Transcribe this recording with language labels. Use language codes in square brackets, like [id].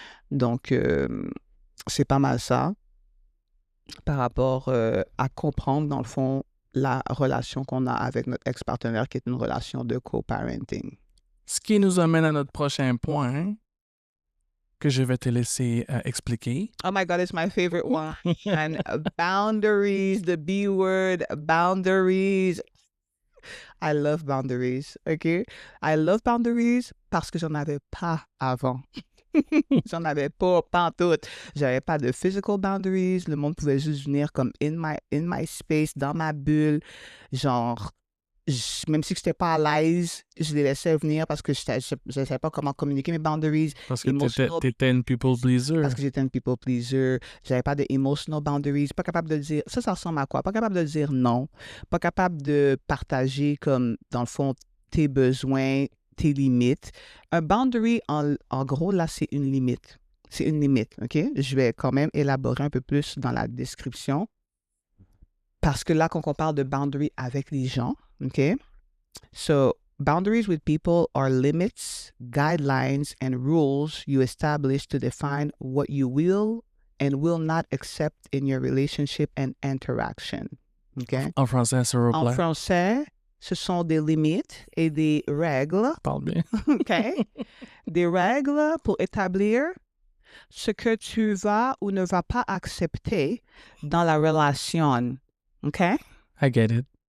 [fr] Donc, c'est pas mal ça par rapport à comprendre, dans le fond, la relation qu'on a avec notre ex-partenaire, qui est une relation de co-parenting. Ce qui nous amène à notre prochain point que je vais te laisser expliquer. [en] Oh my God, it's my favorite one. And boundaries, the B word, boundaries. I love boundaries, OK? I love boundaries [fr] parce que j'en avais pas avant. J'en avais pas en tout. J'avais pas de [en] physical boundaries. [fr] Le monde pouvait juste venir comme [en] in my space, [fr] dans ma bulle. Genre, même si je n'étais pas à l'aise, je les laissais venir parce que je ne savais pas comment communiquer mes boundaries. Parce que t'étais une people pleaser. Parce que j'étais une people pleaser. J'avais pas de [en] emotional boundaries. [fr] Pas capable de dire, ça ressemble à quoi? Pas capable de dire non. Pas capable de partager comme, dans le fond, tes besoins, tes limites. Un boundary, en gros, là, c'est une limite. C'est une limite, OK? Je vais quand même élaborer un peu plus dans la description. Parce que là, quand on parle de boundary avec les gens, OK? [en] So, boundaries with people are limits, guidelines, and rules you establish to define what you will and will not accept in your relationship and interaction. OK? [fr] En français, s'il vous plaît. En français, ce sont des limites et des règles. Parle bien. OK? Des règles pour établir ce que tu vas ou ne vas pas accepter dans la relation. OK? [en] I get it.